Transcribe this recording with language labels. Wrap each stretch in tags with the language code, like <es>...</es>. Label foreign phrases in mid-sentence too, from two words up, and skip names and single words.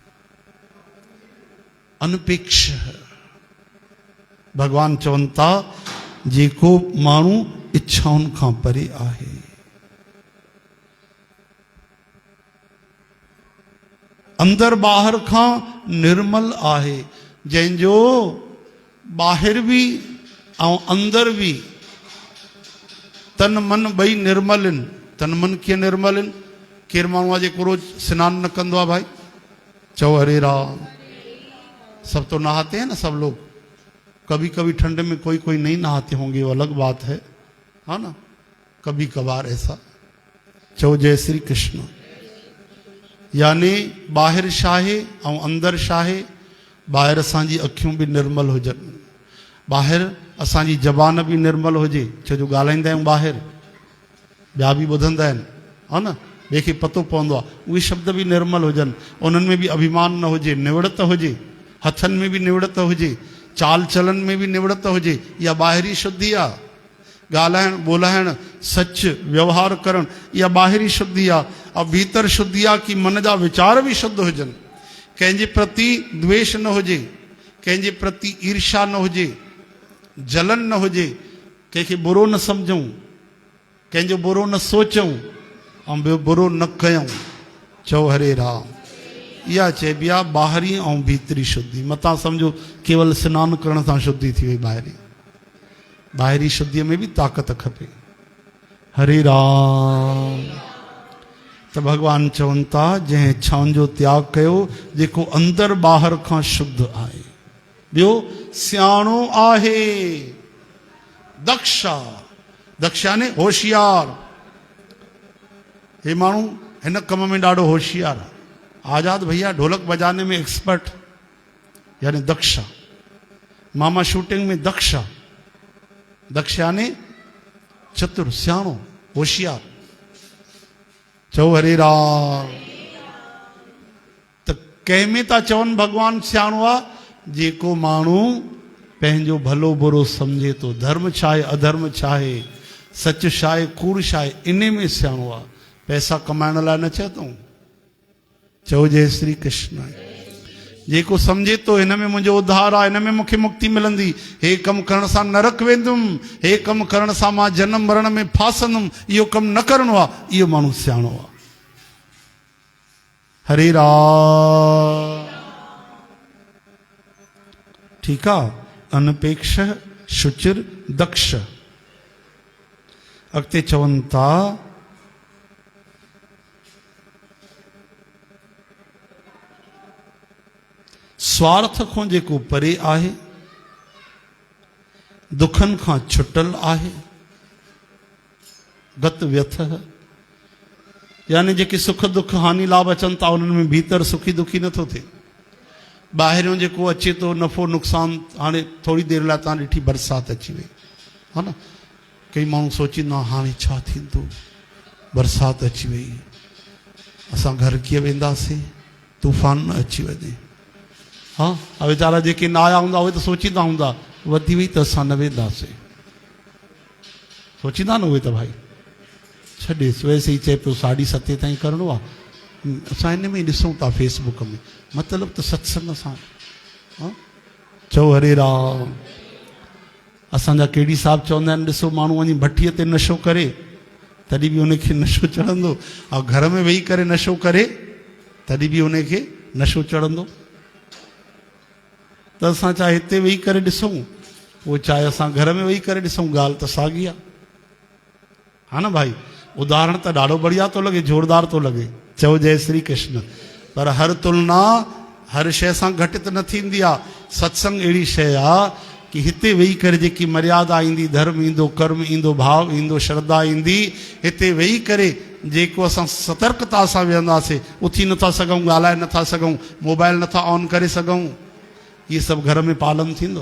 <sd>अनपेक्ष भगवान चवनि था जेको माण्हू इच्छाउनि खां परे आहे, अंदर बाहर खां निर्मल आहे, जंहिंजो बाहिर भी ऐं अंदर भी तन मन ॿई निर्मल आहिनि। तन मन कीअं निर्मल आहिनि? केरु माण्हू आहे जेको रोज सनान न कंदो आहे भाई?</sd> <hi>चओ हरे राम। सब तो नहाते हैं ना सब लोग। कभी कभी ठंड में कोई कोई नहीं नहाते होंगे, वो अलग बात है ना। कभी कभार ऐसा। चओ जय श्री कृष्ण।</hi> <sd>यानी बाहिर शाहे ऐं अंदर शाहे। बाहिर असांजी अखियूं भी निर्मल हुजनि, बाहिर असांजी ज़बान भी निर्मल हुजे। छो जो ॻाल्हाईंदा आहियूं ॿाहिरि, ॿिया बि ॿुधंदा आहिनि, हा न। ॿिए खे पतो पवंदो आहे। उहे शब्द भी निर्मल हुजनि, उन्हनि में भी अभिमान न हुजे, निवड़त हुजे। हथनि में भी निवड़त हुजे, चाल चलन में भी निवड़त हुजे। इहा ॿाहिरी शुद्धि आहे। ॻाल्हाइण ॿोलाइण, सच व्यवहार करण, इहा ॿाहिरी शुद्धि आहे। और भीतर शुद्धि आहे कि मन जा विचार भी शुद्ध हुजनि। कंहिंजे प्रति द्वेष न हुजे, कंहिंजे प्रति ईर्ष्या न हुजे, जलन न हुजे, कंहिंखे बुरो न सम्झूं, कंहिंजो बुरो न सोचूं ऐं ॿियो बुरो न कयूं। चओ हरे राम। इहा चइबी आहे ॿाहिरीं ऐं भीतरी शुद्धि। मतां सम्झो केवल सनानु करण सां शुद्धि थी वई, ॿाहिरी शुद्धीअ में बि ताक़त खपे। हरे राम। त भॻवान चवनि था जंहिं इच्छाउनि जो त्याग कयो, जेको अंदरि ॿाहिरि खां शुद्ध आहे। ॿियो सियाणो आहे, दक्ष आहे। दक्ष यानी होशियार। हे माण्हू हिन कम में ॾाढो होशियार आहे।</sd> <hi>आज़ाद भैया ढोलक बजाने में एक्सपर्ट यानी दक्ष। मामा शूटिंग में दक्ष। दक्ष यानी चतुर,</hi> <sd>सियाणो, होशियार। चओ हरे राम। त कंहिंमें था चवनि भॻवान सियाणो आहे? जेको माण्हू पंहिंजो भलो बुरो सम्झे थो, धर्म छा आहे अधर्म छा आहे, सच छा आहे कूड़ छा आहे, इन में सियाणो आहे। पैसा कमाइण लाइ न चए थो। चओ जय श्री कृष्ण। जेको सम्झे थो हिन में मुंहिंजो उद्धार आहे, हिन में मूंखे मुक्ति मिलंदी, हे कमु करण सां नरक वेंदुमि, हे कमु करण सां मां जनम मरण में फासंदुमि, इहो कमु न करिणो आहे, इहो माण्हू सियाणो आहे। हरे राम। ठीकु आहे। अनपेक्ष शुचिर दक्ष। अॻिते चवनि था स्वार्थ खां जेको परे आहे, दुखनि खां छुटल आहे, गत व्यथ यानी जेके सुख दुख हानि लाभ अचनि था उन्हनि में भीतर सुखी दुखी नथो थिए। ॿाहिरियों जेको अचे थो नफ़ो नुक़सान, हाणे थोरी देरि लाइ तव्हां ॾिठी बरसाति अची वई हा न, कई माण्हू सोचींदा हाणे छा थींदो, बरसाति अची वई, असां घर कीअं वेंदासीं, तूफ़ान न अची वञे। हा वीचारा जेके न आया हूंदा उहे त सोचींदा हूंदा वधी वई त असां न वेंदासीं, सोचींदा न उहे त भाई छॾेसि, वैसे ई चए पियो 7:30 ताईं करिणो आहे, असां हिन में ॾिसूं था फेसबुक में, मतिलबु त सत्संग सां। चओ हरे राम। असांजा केडी साहब चवंदा आहिनि ॾिसो माण्हू वञी भट्टीअ ते नशो करे तॾहिं बि उनखे नशो चढ़ंदो, ऐं घर में वेही करे नशो करे तॾहिं बि उनखे नशो चढ़ंदो। त असां चाहे हिते वेही करे ॾिसूं, उहो चाहे असां घर में वेही करे ॾिसूं, ॻाल्हि त साॻी आहे हा न भाई। उदाहरण त ॾाढो बढ़िया थो लॻे, ज़ोरदार थो लॻे। चओ जय श्री कृष्ण। पर हर तुलना हर शइ सां घटि त न थींदी आहे। सत्संग अहिड़ी शइ आहे कि हिते वेही करे जेकी मर्यादा ईंदी, धर्म ईंदो, कर्म ईंदो, भाव ईंदो, श्रद्धा ईंदी, हिते वेही करे जेको असां सतर्कता सां वेहंदासीं, उथी नथा सघूं, ॻाल्हाए नथा सघूं, मोबाइल नथा ऑन करे सघूं, इहे सभु घर में पालन थींदो।</sd>